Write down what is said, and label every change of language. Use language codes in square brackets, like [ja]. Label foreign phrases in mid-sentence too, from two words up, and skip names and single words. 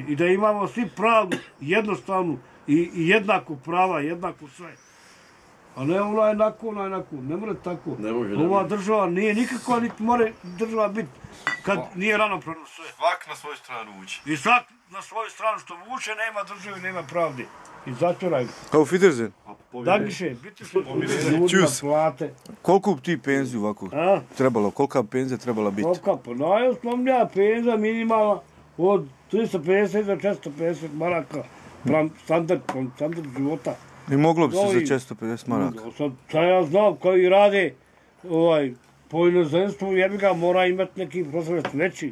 [bs] I da imamo svi pravdu, jednostavnu i jednaku prava, jednaku sve. A ne ona jednako, ne može tako. Ova država nije nikakva, niti more država biti kad nije ravnopravno sve. Svak na svoju stranu uči. I svak na svoju stranu što vuče, nema države, nema pravde. I zatvoraj. [de] Auf Wiedersehen. Dankeschön, bitte schön. Tschüss. [bs] Plate. Koliko bi ti penziju ovako trebalo? Kolika penzija trebala biti? Kolika? Pa najosnovnija penzija minimalna od 350 do 450 maraka. Standard života. I moglo bi se za 450 maraka. Sad ja znam koji rade po inozemstvu, jebi ga mora imati neki prosvjet veći.